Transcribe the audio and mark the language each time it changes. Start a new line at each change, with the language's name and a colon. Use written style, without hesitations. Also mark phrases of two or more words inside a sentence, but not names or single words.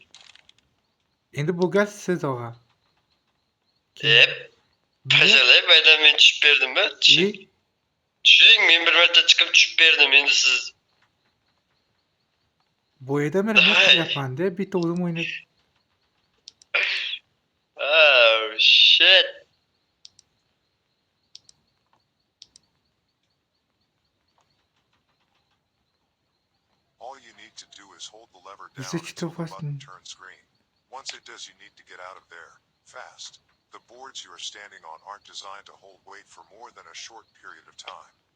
Uzbek: Endi bu gal siz og'a. Pajalay baydan men tushib berdim-a? Tushing. Tushing, men bir marta chiqib tushib berdim, endi siz. Bu yerda men nima qilyapman-da? Bitta o'zim o'ynab.
English: Oh shit. All you need to do is hold the lever Is down it until the fast? button turns green. Once it does, you need to get out of there, fast. The boards you are standing on aren't designed to hold weight for more than a short period of time.